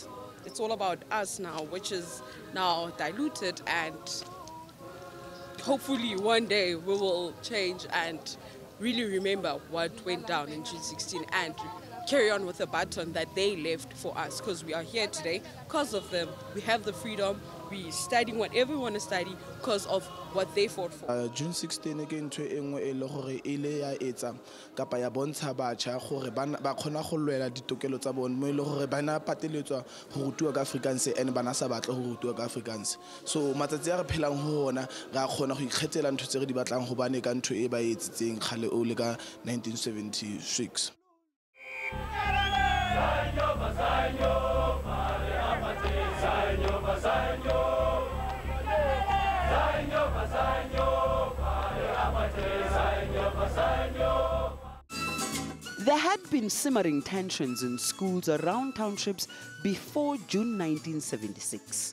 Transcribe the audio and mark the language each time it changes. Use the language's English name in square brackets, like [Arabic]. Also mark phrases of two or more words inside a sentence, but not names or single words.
[English] It's all about us now, which is now diluted, and hopefully one day we will change and really remember what went down in June 16 and carry on with the baton that they left for us, because we are here today because of them. We have the freedom. We're studying whatever we want to study because of what they fought for. [Southern Sotho] June 16 again to engwe le gore ile ya etsa kapa ya bontsha batjha gore ba khona go lwela ditokelo tsa bona, mo ile gore bana pateletswa go rutwa ka Afrikaans and bana sa batla go rutwa ka Afrikaans. So matsatsi a re phelang ho ona ga khona go ikgethela ntho tse re di batlang go bane ka ntho e ba etsitseng khale o le ka 1976. [English] There had been simmering tensions in schools around townships before June 1976.